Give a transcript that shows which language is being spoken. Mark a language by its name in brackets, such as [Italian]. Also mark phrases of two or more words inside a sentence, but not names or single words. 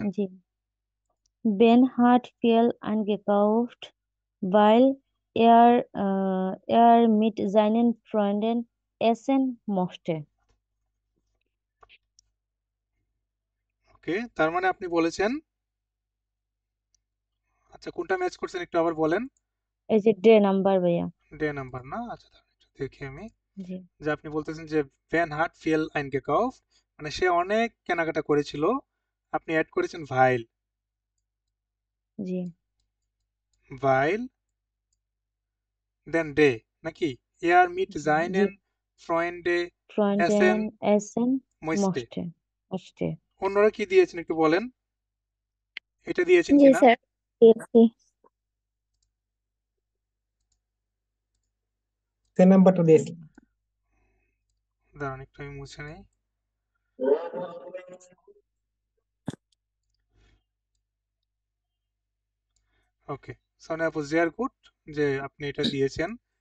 [German] জি Ben hat viel eingekauft, weil er mit seinen Freunden essen mochte. [Bangla] ওকে, তার মানে আপনি বলেছেন, আচ্ছা কোনটা ম্যাচ করছেন একটু আবার বলেন। এই যে ডে নাম্বার ভাইয়া। ডে নাম্বার না, আচ্ছা দাঁড়ান একটু দেখি আমি। জি যে আপনি বলতেছেন যে [German] Ben hat viel eingekauft, [Bangla] মানে সে অনেক কেনাকাটা করেছিল, আপনি অ্যাড করেছেন ভাইল, জি [German] weil denn der, nachher er mit [Bangla] জি [German] seinen Freunde essen Freunden essen musste. mochte. [Bangla] অন্যরা কি দিয়েছেন একটু বলেন, এটা দিয়েছেন জি কিনা? স্যার, দিয়েছি। সে নাম্বারটা দিয়েছি। দাঁড়ান একটু আমি মুছে নেই। ওকে, সোনিয়া আপু [German] sehr gut [Bangla] যে আপনি এটা দিয়েছেন।